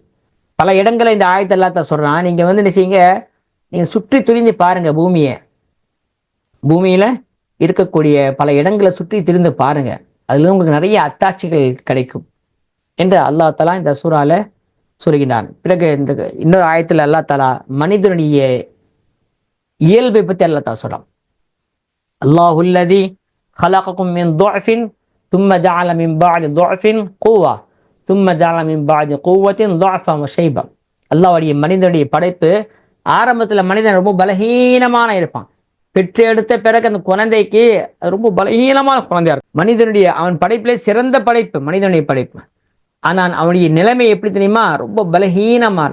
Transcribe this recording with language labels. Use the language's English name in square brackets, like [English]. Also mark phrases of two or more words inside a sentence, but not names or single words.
[Tamil] பல இடங்களை இந்த ஆயத்தை அல்லாஹ் சொல்றான், நீங்க என்ன செய்யுங்க, நீங்க சுற்றி துரிந்து பாருங்க, பூமியில இருக்கக்கூடிய பல இடங்களை சுற்றி திரிந்து பாருங்க, அதுல உங்களுக்கு நிறைய அத்தாட்சிகள் கிடைக்கும் என்று [Arabic] الله تعالى [Tamil] இந்த சூறால சொல்கிறான். பிறகு இந்த இன்னொரு ஆயத்தில் [Arabic] الله تعالى [Tamil] மனிதனுடைய இயல்பை பற்றி [Arabic] الله تعالى [Tamil] சொல்றான். [Arabic] அல்லாஹுல்லதி خلقكم من ضعف ثم جعل من بعد ضعف قوة ثم جعل من بعد قوة ضعفا وشيبا. [Tamil] அல்லாஹ்வுடைய மனிதனுடைய படைப்பு ஆரம்பத்தில் மனிதன் ரொம்ப பலகீனமான இருப்பான். பெற்று எடுத்த பிறகு அந்த குழந்தைக்கு ரொம்ப பலகீனமான குழந்தையா இருக்கும். மனிதனுடைய அவன் படைப்பிலே சிறந்த படைப்பு மனிதனுடைய படைப்பு. ஆனால் அவனுடைய நிலைமை எப்படி தெரியுமா, ரொம்ப பலகீனமான.